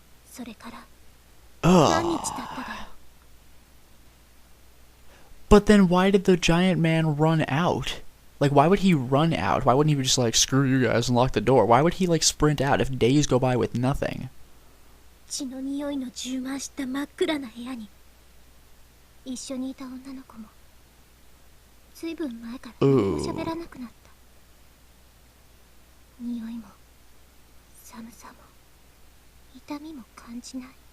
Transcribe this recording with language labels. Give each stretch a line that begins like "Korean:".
Japanese: それから何日経っただろう。
English: But then why did the giant man run out? Like, why would he run out? Why wouldn't he just like, screw you guys and lock the door? Why would he like sprint out if days go by with nothing?
Japanese: 血の匂いの充満した真っ暗な部屋に一緒にいた女の子もずいぶん前から何も喋らなくなった。匂いも寒さも痛みも感じない。